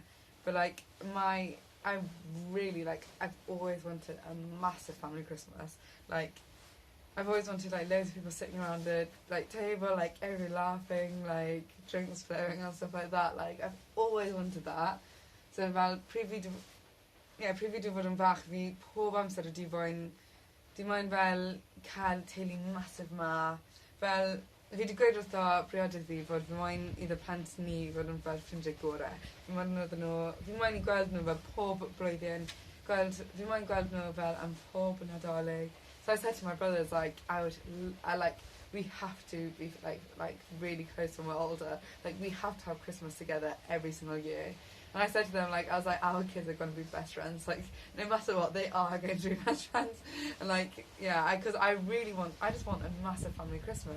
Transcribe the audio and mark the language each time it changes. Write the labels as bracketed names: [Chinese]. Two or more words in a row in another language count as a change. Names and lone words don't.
[English] But like I've always wanted a massive family Christmas. Like I've always wanted like loads of people sitting around the like table, like everybody laughing, like drinks flowing and stuff like that. Like I've always wanted that. [Welsh] So fel pryd fi 'di fod yn fach, fi pob amser wedi moyn fel cael teulu masif ma. Fel fi 'di gweud wrtho briodydd fi fod fi moyn iddo plant ni fod yn fel ffrindiau gore. Fi moyn i gweld nhw fel pob blwyddyn. Fi moyn gweld nhw fel am pob Nadolig. [English] So I said to my brothers, like, we have to be like really close when we're older. Like, we have to have Christmas together every single year. And I said to them, like, I was like, our kids are going to be best friends. Like, no matter what, they are going to be best friends. And like, yeah, because I just want a massive family Christmas.